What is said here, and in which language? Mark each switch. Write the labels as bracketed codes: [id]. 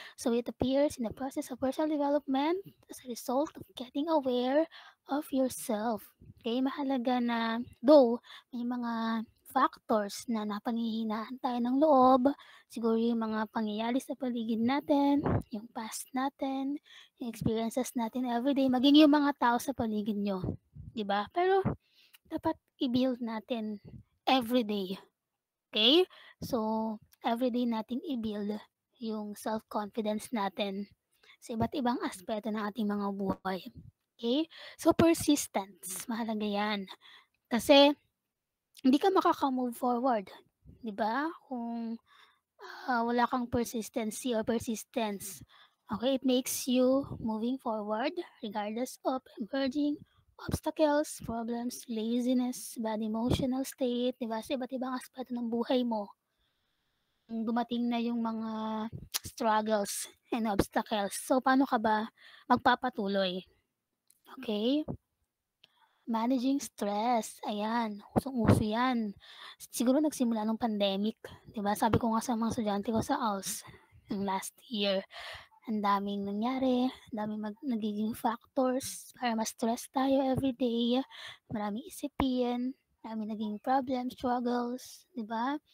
[en] So it appears in the process of personal development as a result of getting aware of yourself. Okay? [tl] Mahalaga na, though may mga factors na napanghihinaan tayo ng loob, siguro yung mga pangyayari sa paligid natin, yung past natin, yung experiences natin everyday, maging yung mga tao sa paligid nyo. Diba? Pero, dapat i-build natin everyday. Okay? So, everyday nating i-build yung self-confidence natin sa iba't ibang aspeto ng ating mga buhay. Okay? So, persistence. Mahalaga yan. Kasi, hindi ka makaka-move forward. Diba? Kung wala kang persistency or persistence. [en] Okay, it makes you moving forward regardless of emerging obstacles, problems, laziness, bad emotional state, diba? [tl] Sa iba't ibang aspeto ng buhay mo. Dumating na yung mga struggles and obstacles. So, paano ka ba magpapatuloy? Okay? Managing stress, ayan, usong-uso yan. Siguro nagsimula nung pandemic, 'di ba? Sabi ko nga sa mga estudyante ko sa ALS, yung last year, ang daming nangyari, daming nagiging factors para ma-stress tayo everyday, maraming isipin, maraming naging problems, struggles, 'di ba?